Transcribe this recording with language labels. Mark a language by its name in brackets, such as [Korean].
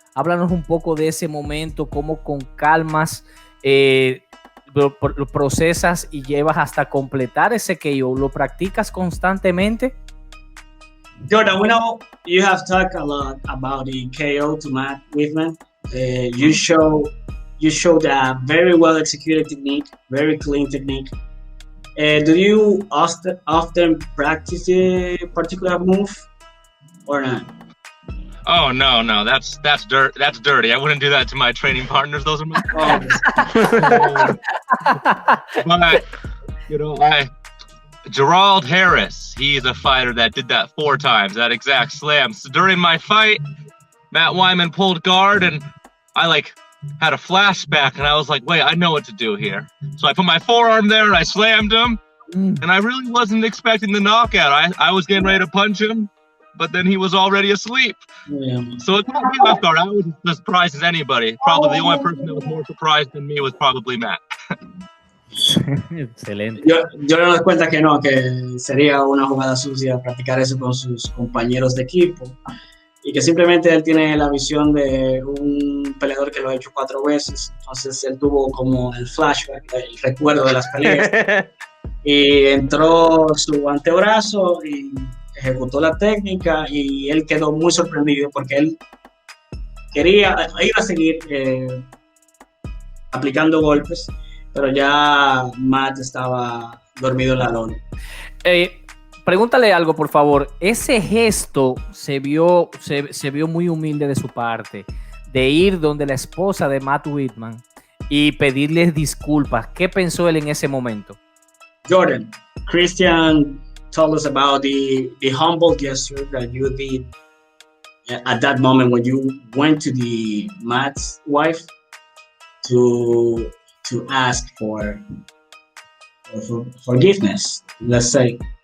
[Spanish] Háblanos un poco de ese momento, cómo con calmas lo procesas y llevas hasta completar ese KO. ¿Lo practicas constantemente? [English] Jordan, we know you have talked a lot about the KO to Matt Wiman. You showed a very well executed technique, very clean technique. Do you often practice a particular move or not? Oh no, that's dirt. That's dirty. I wouldn't do that to my training partners. Those are my But Gerald Harris, he's a fighter that did that 4 times, that exact slam. So during my fight, Matt Wiman pulled guard and I had a flashback and I was like, wait, I know what to do here. So I put my forearm there and I slammed him and I really wasn't expecting the knockout. I was getting ready to punch him, but then he was already asleep. Yeah. So it caught me off guard. I was as surprised as anybody. Probably the only person that was more surprised than me was probably Matt. [Spanish] Excelente. Yo no doy cuenta que no, que sería una jugada sucia practicar eso con sus compañeros de equipo y que simplemente él tiene la visión de un peleador que lo ha hecho 4 veces, entonces él tuvo como el flashback, el recuerdo de las peleas y entró su antebrazo y ejecutó la técnica y él quedó muy sorprendido porque él iba a seguir aplicando golpes, pero ya Matt estaba dormido en la lona. Pregúntale algo, por favor. Ese gesto se vio muy humilde de su parte, de ir donde la esposa de Matt Wiman y pedirles disculpas. ¿Qué pensó él en ese momento? [English] Jordan, Christian told us about the humble gesture that you did at that moment when you went to the Matt's wife to ask for forgiveness, let's say.